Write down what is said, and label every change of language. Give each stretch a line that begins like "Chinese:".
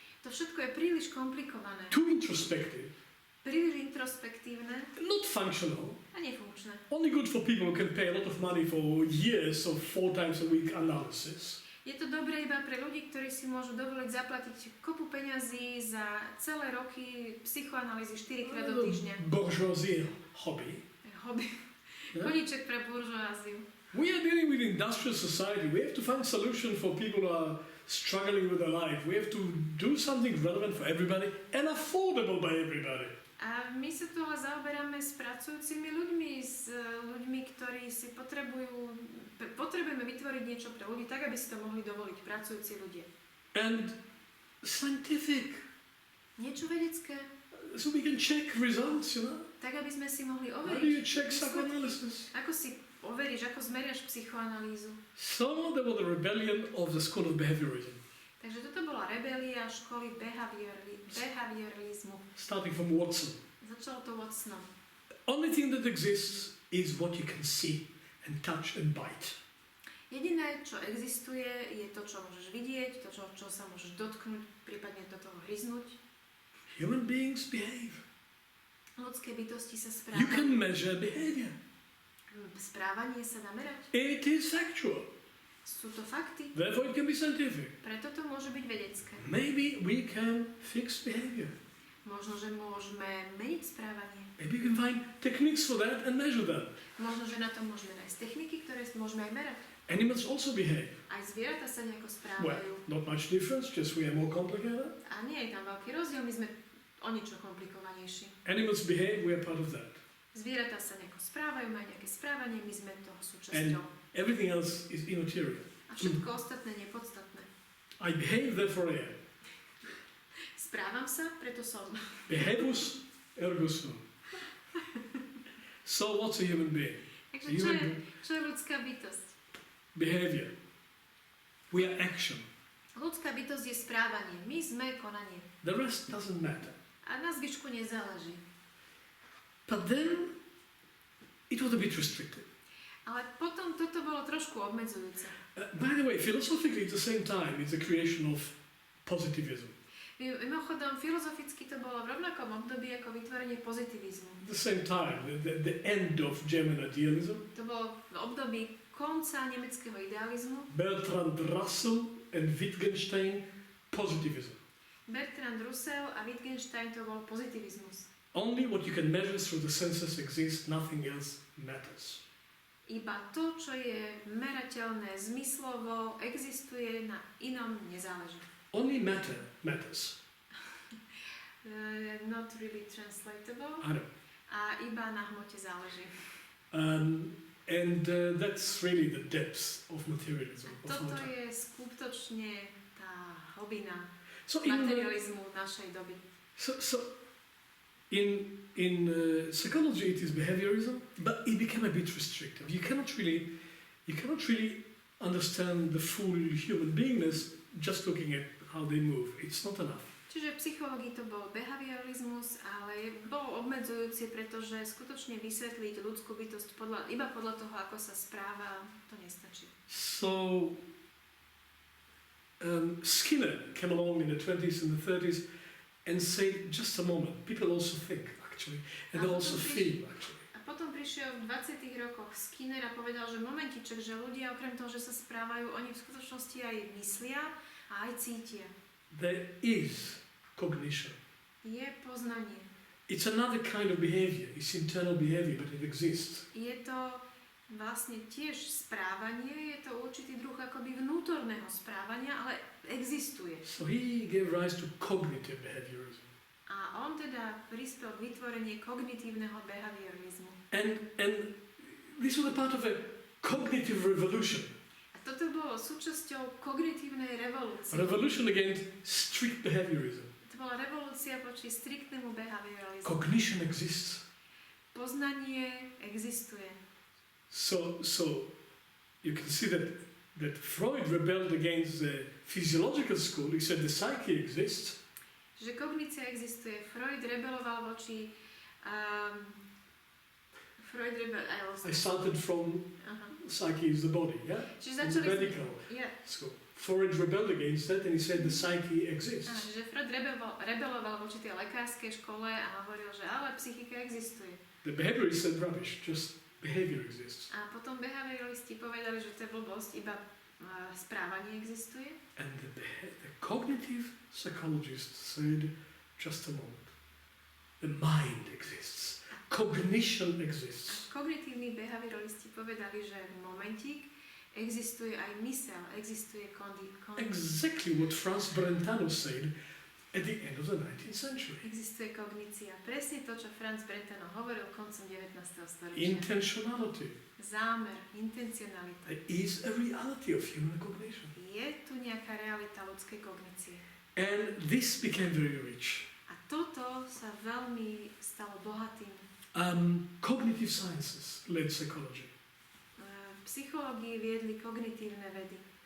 Slovak: To všetko je príliš komplikované,
English: too introspective,
Slovak: príliš introspektívne
English: not functional,
Slovak: a nefunkčné.
English: only good for people who can pay a lot of money for years of 4 times a week analysis.
Slovak: Je to dobré iba pre ľudí, ktorí si môžu dovoliť zaplatiť kopu peňazí za celé roky psychoanalýzy 4 krát do týždňa.
English: Bourgeoisie hobby. Hobby. Yeah.
Slovak: Koníček pre buržoáziu.
English: We are dealing with industrial society. We have to find solutions for people who are struggling with their life. We have to do something relevant for everybody and affordable by everybody.
Slovak: A my sa tu ale zaoberáme s pracujúcimi ľuďmi, s ľuďmi, ktorí si potrebujeme vytvoriť niečo pre ľudí, tak aby si to mohli dovoliť pracujúci ľudia.
English: And scientific.
Slovak: Niečo vedecké,
English: So we can check results, you know.
Slovak: tak aby sme si mohli
English: How
Slovak: overiť.
English: do you check
Slovak: výsledky.
English: psychoanalysis?
Slovak: Ako si overíš, ako zmeriaš psychoanalýzu.
English: So there was a rebellion of the school of behaviorism,
Slovak: Takže toto bola rebelia školy behavioralizmu.
English: starting from Watson.
Slovak: Začalo to Watsonom.
English: The only thing that exists is what you can see and touch and bite.
Slovak: Jediné, čo existuje, je to, čo môžeš vidieť, to, čo sa môžeš dotknúť, prípadne do toho hryznúť.
English: Human beings behave.
Slovak: Ľudské bytosti sa
English: You
Slovak: správajú.
English: can measure behavior.
Slovak: Správanie sa dá merať.
English: It is factual.
Slovak: Sú to fakty,
English: Therefore it can be scientific.
Slovak: preto to môže byť vedecké.
English: Maybe we can fix behavior.
Slovak: Možno, že môžeme meniť správanie.
English: Maybe we can find techniques for that and measure them.
Slovak: Možno, že na to môžeme nájsť techniky, ktoré môžeme aj merať.
English: Animals also behave.
Slovak: Aj zvieratá sa nejako
English: Well,
Slovak: správajú.
English: not much difference, just we are more complicated.
Slovak: A nie je tam veľký rozdiel, my sme o niečo komplikovanejší.
English: Animals behave, we are part of that.
Slovak: Zvieratá sa nejako správajú, majú nejaké správanie, správanie, my sme toho súčasťou.
English: Everything else is immaterial.
Slovak: A všetko ostatné nepodstatné.
English: I behave, therefore I am.
Slovak: Správam sa, preto som.
Latin: Behavus, ergo sum.
English: So what's a human being?
Slovak: Takže čo je ľudská bytosť?
English: Behavior. We are action.
Slovak: Ľudská bytosť je správanie. My sme konanie.
English: The rest doesn't matter.
Slovak: A na zvyšku nezáleží.
English: But then it was a bit restricted.
Slovak: Ale potom toto bolo trošku obmedzujúce.
English: By the way, philosophically at the same time it's a creation of positivism.
Slovak: Mimochodom, filozoficky to bolo v rovnakom období ako vytvorenie pozitivizmu.
English: At the same time, the end of German idealism.
Slovak: To bolo v období konca nemeckého idealizmu.
English: Bertrand Russell and Wittgenstein, positivism.
Slovak: Bertrand Russell a Wittgenstein to bol pozitivizmus.
English: Only what you can measure through the senses exists, nothing else matters.
Slovak: Iba to, čo je merateľné zmyslovo, existuje, na inom nezáleží.
English: Only matter matters. Not really translatable. I know.
Slovak: A iba na hmote záleží.
English: And that's really the depth of materialism.
Slovak: Toto je skutočne tá hlbina
English: So
Slovak: materializmu našej doby.
English: In psychology it is behaviorism, but it became a bit restrictive. You cannot really understand the full human beingness just looking at how they move. It's not enough.
Slovak: Čiže v psychológii to bol behaviorizmus, ale bol obmedzujúci, pretože skutočne vysvetliť ľudskú bytosť iba podľa toho, ako sa správa, to nestačí.
English: So Skinner came along in the 20s and the 30s and said, just a moment, people also think actually, and they also feel actually.
Slovak: A potom prišiel v 20. rokoch Skinner a povedal, že momentiček, že ľudia okrem toho, že sa správajú, oni v skutočnosti aj myslia a aj cítia.
English: There is cognition.
Slovak: Je poznanie.
English: It's another kind of behavior. It's internal behavior, but it exists.
Slovak: Je to vlastne tiež správanie, je to určitý druh akoby vnútorného správania, ale existuje.
English: So he gave rise to cognitive behaviorism.
Slovak: A on teda prispel k vytvoreniu kognitívneho behaviorizmu.
English: And this was a part of a cognitive revolution.
Slovak: Toto bolo súčasťou kognitívnej revolúcie.
English: A revolution against strict behaviorism.
Slovak: To bola revolúcia voči striktnému behaviorizmu.
English: Cognition exists.
Slovak: Poznanie existuje.
English: So you can see that Freud rebelled against the physiological school. He said the psyche exists.
Slovak: Že kognícia existuje. Freud rebeloval voči
English: I started from psyche is the body, yeah?
Slovak: Čiže
English: the medical school. Freud rebelled against that and he said the psyche exists.
Slovak: Že Freud rebeloval voči tej lekárskej škole a hovoril, že ale psychika existuje.
English: The behaviorists said rubbish, just behavior exists.
Slovak: A potom behavioristi povedali, že to je blbosť, iba správanie existuje.
English: And the cognitive psychologists said, just a moment, the mind exists. Cognition exists.
Slovak: Kognitívni behavioralisti povedali, že momentík existuje aj myseľ, existuje
English: Exactly what Franz Brentano said at the end of the 19th century.
Slovak: Existuje kognícia. Presne to, čo Franz Brentano hovoril koncom 19. storočia.
English: Intentionality.
Slovak: Zámer, intencionalita.
English: There is a reality of human cognition.
Slovak: Je tu nejaká realita ľudskej kognície.
English: And this became very rich.
Slovak: A toto sa veľmi stalo bohatým.
English: Cognitive sciences led psychology.
Slovak: Psychológii viedli kognitívne vedy.